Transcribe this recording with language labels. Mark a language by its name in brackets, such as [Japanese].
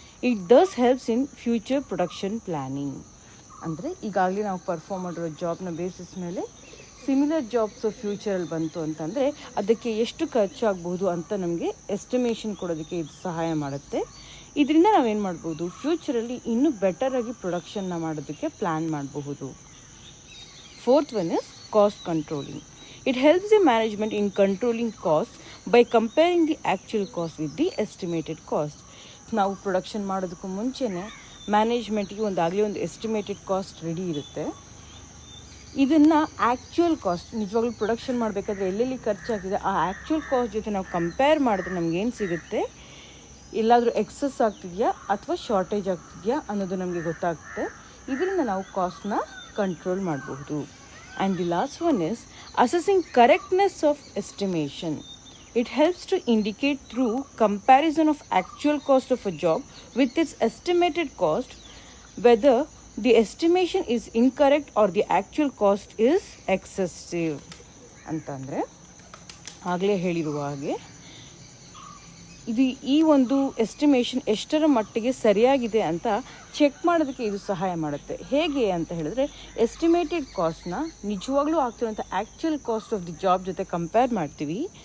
[English] It thus helps in future production planning. [Kannada] ಅಂದರೆ ಈಗಾಗಲೇ ನಾವು ಪರ್ಫಾರ್ಮ್ ಮಾಡಿರೋ ಜಾಬ್ನ ಬೇಸಿಸ್ ಮೇಲೆ ಸಿಮಿಲರ್ ಜಾಬ್ಸ್ ಫ್ಯೂಚರಲ್ಲಿ ಬಂತು ಅಂತಂದರೆ ಅದಕ್ಕೆ ಎಷ್ಟು ಖರ್ಚಾಗ್ಬೋದು ಅಂತ ನಮಗೆ ಎಸ್ಟಿಮೇಷನ್ ಕೊಡೋದಕ್ಕೆ ಇದು ಸಹಾಯ ಮಾಡುತ್ತೆ. ಇದರಿಂದ ನಾವೇನು ಮಾಡ್ಬೋದು, ಫ್ಯೂಚರಲ್ಲಿ ಇನ್ನೂ ಬೆಟರಾಗಿ ಪ್ರೊಡಕ್ಷನ್ನ ಮಾಡೋದಕ್ಕೆ ಪ್ಲ್ಯಾನ್ ಮಾಡಬಹುದು. [English] Fourth one is cost controlling. It helps the management in controlling costs by comparing the actual cost with the estimated cost. [Kannada] ನಾವು ಪ್ರೊಡಕ್ಷನ್ ಮಾಡೋದಕ್ಕೂ ಮುಂಚೆನೇ ಮ್ಯಾನೇಜ್ಮೆಂಟ್ಗೆ ಆಗಲೇ ಒಂದು ಎಸ್ಟಿಮೇಟೆಡ್ ಕಾಸ್ಟ್ ರೆಡಿ ಇರುತ್ತೆ. ಇದನ್ನು ಆ್ಯಕ್ಚುಯಲ್ ಕಾಸ್ಟ್, ನಿಜವಾಗ್ಲೂ ಪ್ರೊಡಕ್ಷನ್ ಮಾಡಬೇಕಾದ್ರೆ ಎಲ್ಲೆಲ್ಲಿ ಖರ್ಚಾಗಿದೆ ಆ ಆ್ಯಕ್ಚುಯಲ್ ಕಾಸ್ಟ್ ಜೊತೆ ನಾವು ಕಂಪೇರ್ ಮಾಡಿದ್ರೆ ನಮಗೇನು ಸಿಗುತ್ತೆ, ಎಲ್ಲಾದರೂ ಎಕ್ಸಸ್ ಆಗ್ತಿದೆಯಾ ಅಥವಾ ಶಾರ್ಟೇಜ್ ಆಗ್ತಿದೆಯಾ ಅನ್ನೋದು ನಮಗೆ ಗೊತ್ತಾಗುತ್ತೆ. ಇದರಿಂದ ನಾವು ಕಾಸ್ಟ್ನ ಕಂಟ್ರೋಲ್ ಮಾಡಬಹುದು. [English] And the last one is assessing correctness of estimation. It helps to indicate through comparison of actual cost of a job with its estimated cost whether the estimation is incorrect or the actual cost is excessive. [Kannada] ಅಂತಂದರೆ ಆಗಲೇ ಹೇಳಿರುವ ಹಾಗೆ ಇದು ಈ ಒಂದು estimation ಎಷ್ಟರ ಮಟ್ಟಿಗೆ ಸರಿಯಾಗಿದೆ ಅಂತ ಚೆಕ್ ಮಾಡೋದಕ್ಕೆ ಇದು ಸಹಾಯ ಮಾಡುತ್ತೆ. ಹೇಗೆ ಅಂತ ಹೇಳಿದ್ರೆ, ಎಸ್ಟಿಮೇಟೆಡ್ ಕಾಸ್ಟ್ನ ನಿಜವಾಗ್ಲೂ ಆಗ್ತಿರೋಂಥ actual cost of the job ಜೊತೆ ಕಂಪೇರ್ ಮಾಡ್ತೀವಿ.